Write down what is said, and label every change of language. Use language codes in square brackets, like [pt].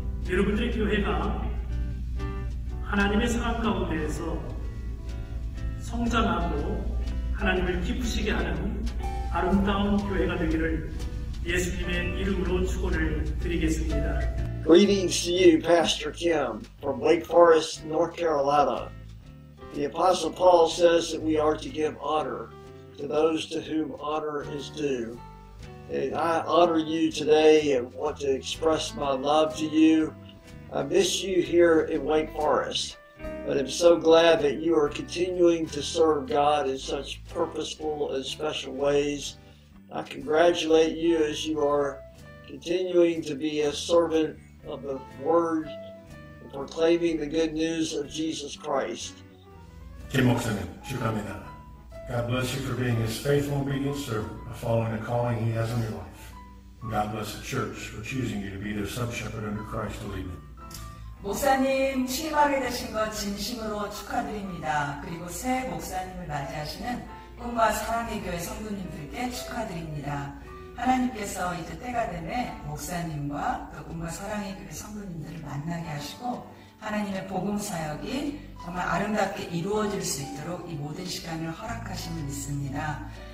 [ko] 여러분들의 교회가 하나님의 사랑 가운데에서 성장하고 하나님을 기쁘시게 하는 아름다운 교회가 되기를 예수님의 이름으로 축원을 드리겠습니다. [en] Greetings to you, Pastor Kim, from Wake Forest, North Carolina. The Apostle Paul says that we are to give honor to those to whom honor is due. And I honor you today and want to express my love to you. I miss you here in Wake Forest, but I'm so glad that you are continuing to serve God in such purposeful and special ways. I congratulate you as you are continuing to be a servant of the Word and proclaiming the good news of Jesus Christ. [ko] Kim 목사님, 축하합니다. [en] God bless you for being His faithful and obedient servant, following the calling He has on your life. And God bless the church for choosing you to be their sub-shepherd under Christ to lead them. [ko] 목사님 취임하게 되신 것 진심으로 축하드립니다. 그리고 새 목사님을 맞이하시는 꿈과 사랑의 교회 성도님들께 축하드립니다. 하나님께서 이제 때가 되면 목사님과 또 꿈과 사랑의 교회 성도님들을 만나게 하시고 하나님의 복음 사역이 정말 아름답게 이루어질 수 있도록 이 모든 시간을 허락하심을 믿습니다.